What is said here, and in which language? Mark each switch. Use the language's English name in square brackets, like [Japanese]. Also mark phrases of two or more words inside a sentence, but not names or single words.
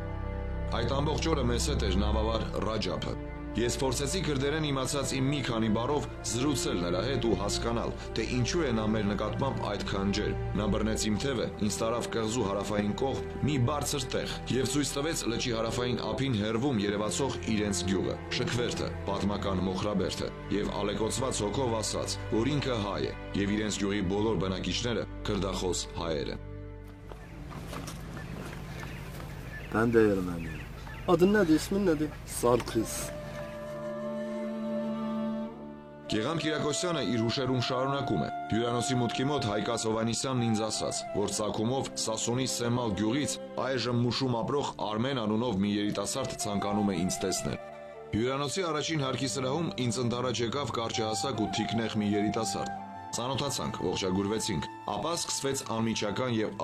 [Armenian] Այդ ամբողջ օրը մեզ հետ էր նավավար Ռաջաբը։ Ես փորձեցի քրդերեն իմացած իմ մի քանի բառով զրուցել նրա հետ ու հասկանալ, թե ինչու է նա մեր նկատմամբ այդքան ջեր։ Նա բռնեց իմ թևը, ինձ տարավ կղզու հարավային կողմ մի բարձր տեղ եւ ցույց տվեց լճի հարավային ափին հեռվում երևացող իրենց գյուղը, Շքվերթը, պատմական Մոխրաբերդը, եւ ալեկոծված հոգով ասաց, որ ինքը հայ է եւ իրենց գյուղի բոլոր բնակիչները քրդախոս հայեր են։ [Turkish] Ben de Ermeniyim. Adın nedir, ismin nedir? Sarkis. [Armenian] Գեգամ Կիրակոսյանը իր հուշերում շարունակում է. Հյուրանոցի մուտքի մոտ Հայկաց Հովանիսյանն ինձ ասաց, որ ծագումով Սասունի Սեմալ գյուղից այժմ Մուշում ապրող Արմեն անունով մի երիտասարդ ցանկանում է ինձ տեսնել։ Հյուրանոցի առաջին հարկի սրահում ինձ ընդառաջ եկավ կարճահասակ ու թիկնեղ մի երիտասարդ։ Ծանոթացանք, ողջագուրվեցինք, ապա սկսվեց անմիջական եւ